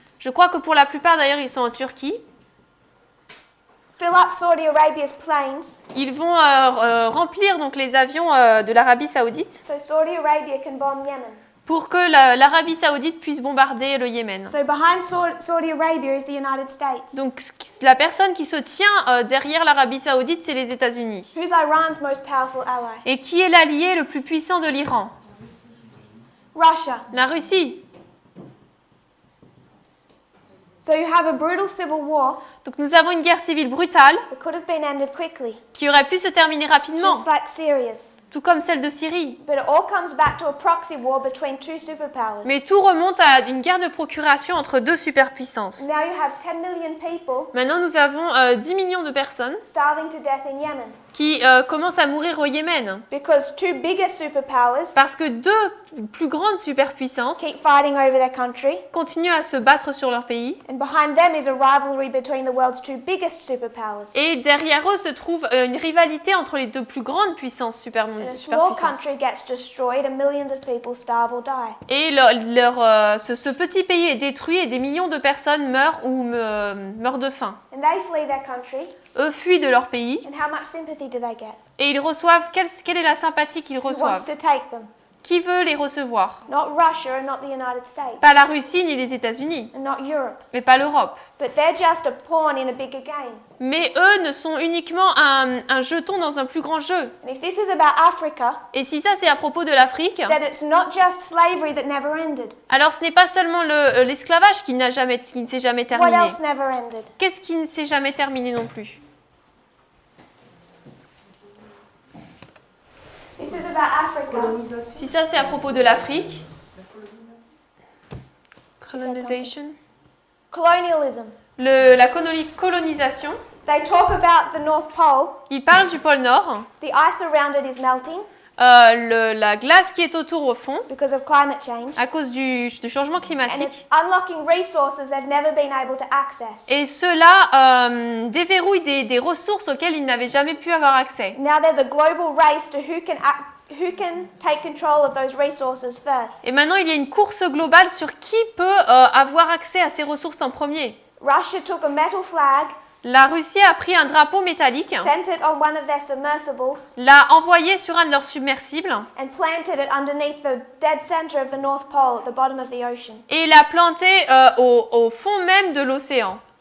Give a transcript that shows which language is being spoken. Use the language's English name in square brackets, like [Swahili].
[French] Je crois que pour la plupart d'ailleurs ils sont en Turquie. [English] Fill up Saudi Arabia's planes [French] Ils vont remplir donc les avions de l'Arabie Saoudite [English] so Saudi Arabia can bomb Yemen. [French] pour que l'Arabie Saoudite puisse bombarder le Yémen. [English] So behind Saudi Arabia is the United States. [French] Donc la personne qui se tient derrière l'Arabie Saoudite, c'est les États-Unis. [English] Who's Iran's most powerful ally? [French] Et qui est l'allié le plus puissant de l'Iran? [English] Russia. [French] La Russie. [English] So you have a brutal civil war [French] Donc nous avons une guerre civile brutale [English] that could have been ended quickly, [French] qui aurait pu se terminer rapidement, [English] just like Syria's. [French] tout comme celle de Syrie. [English] But it all comes back to a proxy war between two superpowers. [French] Mais tout remonte à une guerre de procuration entre deux superpuissances. [English] Now you have 10 million people [French] Maintenant, nous avons 10 millions de personnes [English] starving to death in Yemen [French] qui commencent à mourir au Yémen [English] because two bigger superpowers [French] parce que deux plus grandes superpuissances [English] keep fighting over their country, [French] continuent à se battre sur leur pays. [English] and behind them is a rivalry between the world's two biggest superpowers. [French] Et derrière eux se trouve une rivalité entre les deux plus grandes puissances [English] And a small [French] superpuissances. [English] country gets destroyed and millions of people starve or die. [French] Et ce petit pays est détruit et des millions de personnes meurent ou meurent de faim. [English] And they flee their country, [French] Eux fuient de leur pays [English] and how much sympathy do they get? [French] et ils reçoivent, quelle est la sympathie qu'ils [English] Who wants [French] reçoivent? [English] to take them? [French] Qui veut les recevoir? [English] Not Russia and not the United States, [French] Pas la Russie ni les États-Unis, [English] and not Europe. [French] mais pas l'Europe. [English] But they're just a pawn in a bigger game. [French] Mais eux ne sont uniquement un jeton dans un plus grand jeu. [English] And if this is about Africa, [French] Et si ça c'est à propos de l'Afrique, [English] then it's not just slavery that never ended. [French] alors ce n'est pas seulement l'esclavage qui ne s'est jamais [English] What [French] terminé. [English] else never ended? [French] Qu'est-ce qui ne s'est jamais terminé non plus? [English] This is about Africa. [French] Colonisation. Si ça c'est à propos de l'Afrique, [English] said [French] colonisation, [English] Colonialism. [French] colonisation, [English] They talk about the North Pole. [French] il parle du pôle Nord, [English] The ice around it is melting [French] la glace qui est autour au fond [English] because of climate change. [French] à cause du changement [English] And it's [French] climatique. [English] unlocking resources they've never been able to access. [French] Et cela déverrouille des ressources auxquelles ils n'avaient jamais pu avoir accès. [English] Now there's a global race to who can take control of those resources first. [French] Et maintenant, il y a une course globale sur qui peut avoir accès à ces ressources en premier. [English] Russia took a metal flag, [French] La Russie a pris un drapeau métallique, [English] sent it on one of their submersibles, [French] l'a envoyé sur un de leurs submersibles [English] and planted it underneath the dead center of the North Pole at the bottom of the ocean. [French] et l'a planté au fond même de l'océan,